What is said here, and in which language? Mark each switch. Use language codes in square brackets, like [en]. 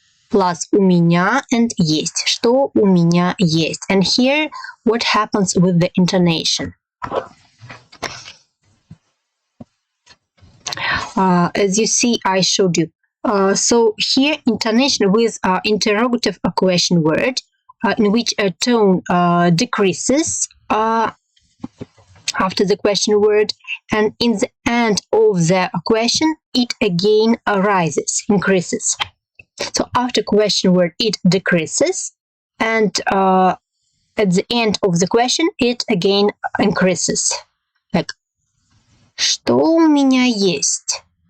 [en] plus [ru] у меня and есть. Что у меня есть. [en] And here, what happens with the intonation? As you see, I showed you. So here, intonation with interrogative question word, in which a tone decreases after the question word, and in the end of the question, it again rises, increases. So after question word, it decreases, and at the end of the question, it again increases. Like, [ru] что у меня есть?